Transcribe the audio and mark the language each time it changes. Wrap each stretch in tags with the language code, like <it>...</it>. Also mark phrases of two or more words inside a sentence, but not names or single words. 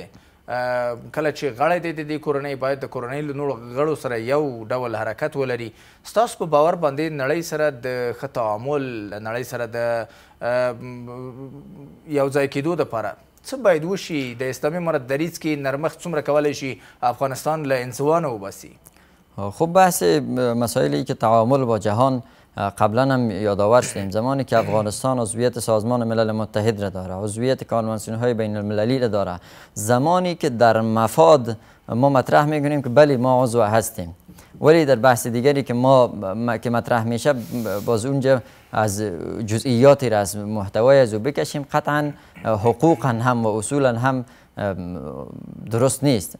<ps>کله چې غړی دی د دې کورنۍ باید د کورنۍ له نورو غړو سره یو ډول حرکت ولري. ستاسو په باور باندې نړۍ سره د ښه تعامل، نړۍ سره د یو ځای کېدو دپاره څه باید وشي؟ د اسلامي امارت دریځ کې نرمښت څومره کولی شي افغانستان له انزوانه وباسي؟</ps> <fa>خب بحث مسائلی که تعامل با جهان قبلا هم یادآور شدیم. زمانی که افغانستان عضویت سازمان ملل متحد را داره، عضویت کنوانسیون های بین المللی را داره، زمانی که در مفاد ما مطرح میکنیم که بله ما عضو هستیم، ولی در بحث دیگری که ما که مطرح میشه باز اونجا از جزئیاتی را از محتوای از او بکشیم، قطعا حقوقا هم و اصولا هم درست نیست.</fa>